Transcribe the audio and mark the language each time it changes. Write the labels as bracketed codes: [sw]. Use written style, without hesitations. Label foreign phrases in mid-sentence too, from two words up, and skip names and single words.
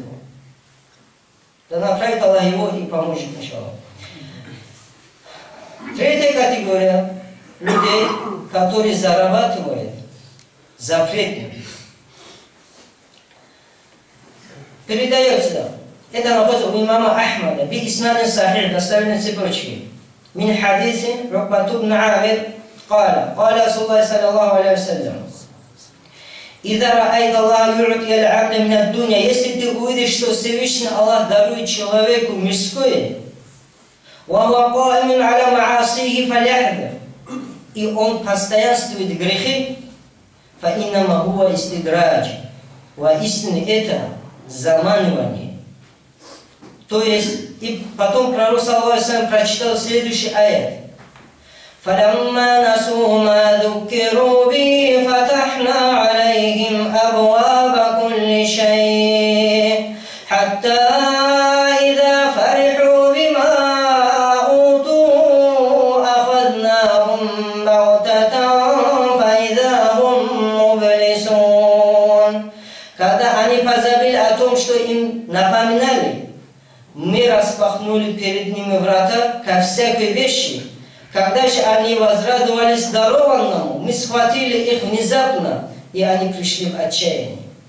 [ru] Да направит Аллах его и поможет, иншаллах. Третья категория людей, которые зарабатывают запретно. Передается Это находится у имама Ахмада. [ar] بإسناد صحيح, доставленной цепочки. من حديث عقبة بن عامر قال رسول الله صلى الله عليه وسلم إذا رأيت الله يعطي العبد من الدنيا, [ru] если ты увидишь, что Всевышний Аллах дарует человеку мирское, [ar] وهو قائم على معاصيه فليحذر, [ru] и он постоянствует в грехе, [ar] فإنما هو استدراج, [ru] воистину это заманивание. То есть, и потом пророк [ar] صلى الله عليه وسلم [ru] прочитал следующий аят. [ar] فلما نسوا ما ذكروا به فتحنا عليهم أبواب كل شيء حتى إذا فرحوا بما أوتوا أخذناهم بغتة فإذا هم مبلسون. [ru] Когда они позабыли о том, что им напоминали, мы распахнули перед ними врата ко всякой вещи. Когда же они возрадовались дарованному, мы схватили их внезапно, и они пришли в отчаяние.